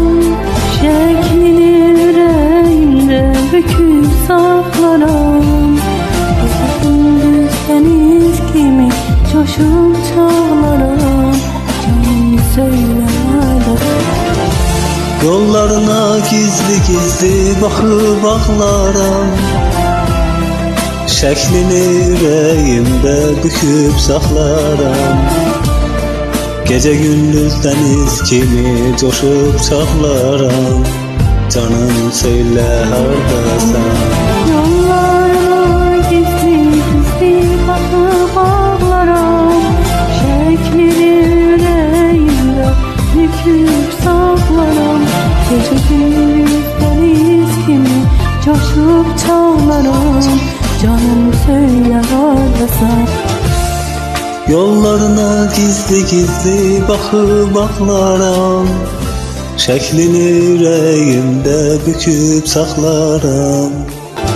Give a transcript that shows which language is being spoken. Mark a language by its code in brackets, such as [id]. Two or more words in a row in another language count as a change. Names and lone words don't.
[tr] Şeklini yüreğimde büküp saklaram. Gündüz deniz gibi coşup çağlaram. Canım söyle hardasan? Yollarına gizli gizli bakıp ağlaram. [az] Şəklini ürəyimdə büküb saxlaram. Gecə gündüz dəniz kimi coşub çağlaram. Canım söylə hardasan? [tr] Yollarına gizli gizli bakıp ağlaram. Şeklini yüreğimde büküp saklaram. Gece gündüz deniz gibi coşup çağlaram. Canım söyle hardasan? Yollarına gizli gizli bakıp ağlaram, [az] şəklini ürəyimdə büküb saxlaram.